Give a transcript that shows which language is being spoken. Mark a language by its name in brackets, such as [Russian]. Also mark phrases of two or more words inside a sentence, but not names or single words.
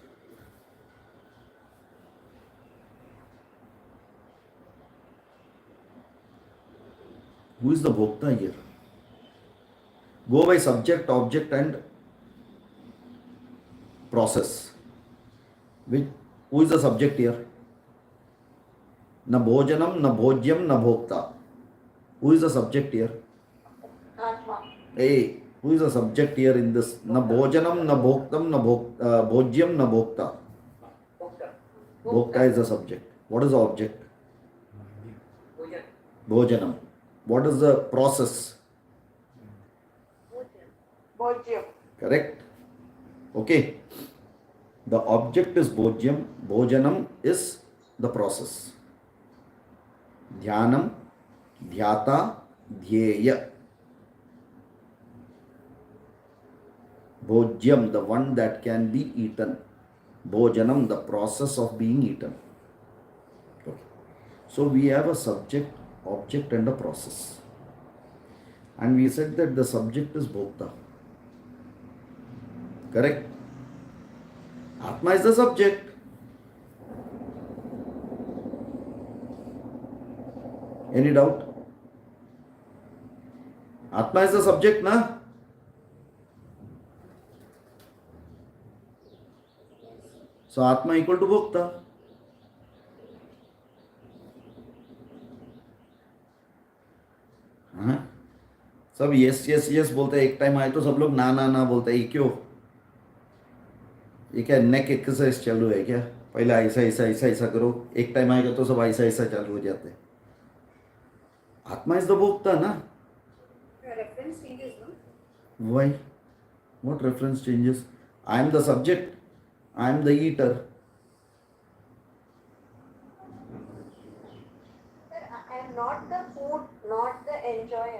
[English] Who is the Bhokta here? Go by subject, object and process. Who is the subject here? [Sanskrit] Na bhojanam, na bhojyam, na bhokta. [English] Who is the subject here? Atma. Hey, who is the subject here in this? [Sanskrit] Na bhojanam, na bhoktam, na bhojyam, na bhokta. [English] Bhokta is the subject. What is the object? Bhojanam. What is the process? Bhojyam. Correct? Okay. The object is bhojyam. Bhojanam is the process. [Sanskrit] Dhyanam, dhyata, dhyeya. [English] Bhojyam, the one that can be eaten. Bhojanam, the process of being eaten. Okay. So we have a subject, object, and a process. And we said that the subject is Bhokta. Correct? Atma is the subject. Any doubt? Atma is the subject, na? So Atma equal to Bhokta. [Hindi] हाँ? सब [English] yes yes yes [Hindi] बोलते हैं, एक टाइम आए तो सब लोग ना ना ना बोलते हैं, ये क्यों? ये क्या [English] neck exercise [Hindi] चालू है क्या? पहले ऐसा ऐसा ऐसा ऐसा करो, एक टाइम आएगा तो सब ऐसा ऐसा चालू हो जाते हैं. [English] Atma is the bhokta na. Reference changes, no? Why? What reference changes? I am the subject. I am the eater. Sir, I am not the food, not the enjoyer.